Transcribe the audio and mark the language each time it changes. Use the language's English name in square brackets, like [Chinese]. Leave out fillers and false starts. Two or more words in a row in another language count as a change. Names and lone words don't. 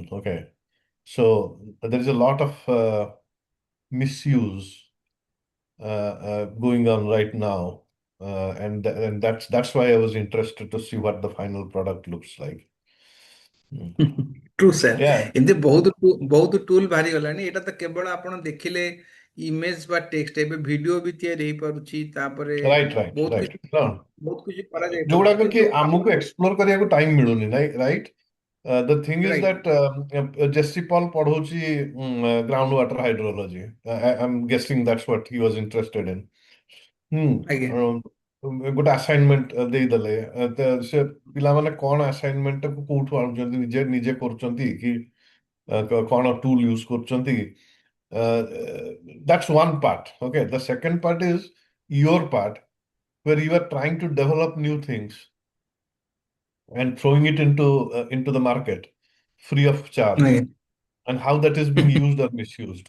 [English] Okay. So there is a lot of misuse going on right now. And that's why I was interested to see what the final product looks like. true sir Yeah, [Odia] ଏମିତି ବହୁତ ଟୁଲ ବାହାରି ଗଲାଣି। ଏଇଟା ତ କେବଳ ଆପଣ ଦେଖିଲେ ଇମେଜ ବା ଟେକ୍ସଟ, ଏବେ ଭିଡିଓ ବି ତିଆରି ହେଇପାରୁଛି ତାପରେ [English] right. [Odia] ବହୁତ [English] No, [Odia] କିଛି କରାଯାଇ ପାରୁଛି ଯୋଉଗୁଡାକ କି କିନ୍ତୁ ଆମକୁ ଆପଣ ଏକ୍ସପ୍ଲୋର କରିବାକୁ ଟାଇମ ମିଳୁନି, ରାଇଟ୍? [English] The thing is [Odia] ରାଇଟ୍ [English] that Jesse Paul ପଢଉଛି groundwater hydrology. I'm guessing that's what he was interested in. [Odia] ଆଜ୍ଞା ଗୋଟେ ଆସାଇନମେଣ୍ଟ ଦେଇଦେଲେ ସେ ପିଲାମାନେ କଣ ଆସାଇନମେଣ୍ଟ ଟାକୁ କୋଉଠୁ ଆଣୁଛନ୍ତି, ନିଜେ ନିଜେ କରୁଛନ୍ତି କି କଣ ଟୁଲ ୟୁଜ କରୁଛନ୍ତି? [English] That's one part. Okay, the second part is your part, where you are trying to develop new things and throwing it into the market free of charge, [Odia] ଆଜ୍ଞା [English] and how that is being used or misused.